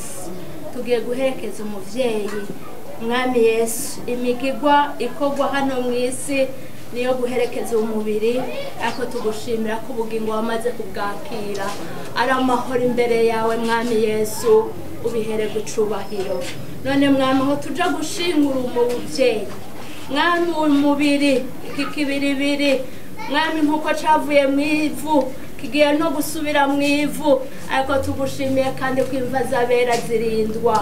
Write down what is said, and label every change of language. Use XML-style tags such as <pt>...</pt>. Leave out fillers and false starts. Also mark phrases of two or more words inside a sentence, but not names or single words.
<rn>Tugiye guherekeza umuvyeyi Mwami Yesu, imigigwa ikogwa hano mu isi niyo guherekeza umubiri, ariko tugushimira ko ubugingo wamaze kubwakira ari amahoro imbere yawe. Mwami Yesu, ubihererwe icubahiro. None mwami, aho tuja gushingura umuvyeyi mwami, umubiri iki kibiribiri mwami, nkuko cavuye mu ivu kigiye no gusubira mu ivu, ariko tugushimiye kandi ko imva z'abera zirindwa.</rn>